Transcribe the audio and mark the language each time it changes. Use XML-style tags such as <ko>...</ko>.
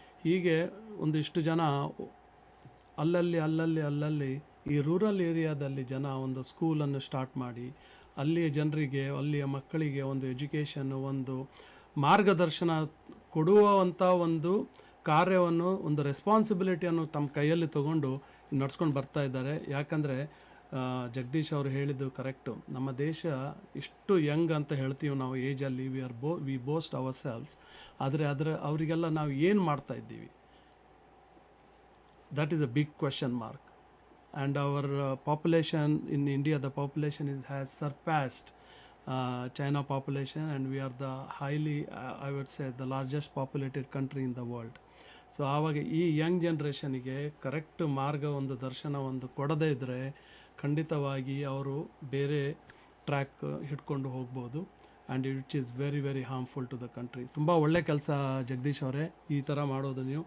<kn>ಹೀಗೆ ಒಂದಿಷ್ಟು ಜನ ಅಲ್ಲಲ್ಲಿ ಈ ರೂರಲ್ ಏರಿಯಾದಲ್ಲಿ ಜನ ಒಂದು ಸ್ಕೂಲನ್ನು ಸ್ಟಾರ್ಟ್ ಮಾಡಿ ಅಲ್ಲಿಯ ಜನರಿಗೆ, ಅಲ್ಲಿಯ ಮಕ್ಕಳಿಗೆ ಒಂದು ಎಜುಕೇಷನ್, ಒಂದು ಮಾರ್ಗದರ್ಶನ ಕೊಡುವಂಥ ಒಂದು ಕಾರ್ಯವನ್ನು, ಒಂದು ರೆಸ್ಪಾನ್ಸಿಬಿಲಿಟಿಯನ್ನು ತಮ್ಮ ಕೈಯಲ್ಲಿ ತಗೊಂಡು ನಡ್ಸ್ಕೊಂಡು ಬರ್ತಾ ಇದ್ದಾರೆ. ಯಾಕಂದರೆ ಜಗದೀಶ್ ಅವರು ಹೇಳಿದ್ದು ಕರೆಕ್ಟು. ನಮ್ಮ ದೇಶ ಇಷ್ಟು ಯಂಗ್ ಅಂತ ಹೇಳ್ತೀವಿ ನಾವು ಏಜಲ್ಲಿ,</kn> <en>We boast ourselves.</en> <kn>ಆದರೆ ಅವರಿಗೆಲ್ಲ ನಾವು ಏನು ಮಾಡ್ತಾ ಇದ್ದೀವಿ?</kn> <en>That is a big question mark. And our population in India, the population has surpassed China population, and we are the highly, I would say, the largest populated country in the world.</en> <kn>So ಆವಾಗ ಈ Young ಜನ್ರೇಷನಿಗೆ correct ಮಾರ್ಗ, ಒಂದು ದರ್ಶನ ಒಂದು ಕೊಡದೇ ಇದ್ದರೆ ಖಂಡಿತವಾಗಿ ಅವರು ಬೇರೆ ಟ್ರ್ಯಾಕ್ ಹಿಡ್ಕೊಂಡು ಹೋಗ್ಬೋದು.</kn> <en>And it is very very harmful to the country.</en> <kn>ತುಂಬ ಒಳ್ಳೆ ಕೆಲಸ ಜಗದೀಶ್ ಅವರೇ ಈ ಥರ ಮಾಡೋದು ನೀವು.</kn>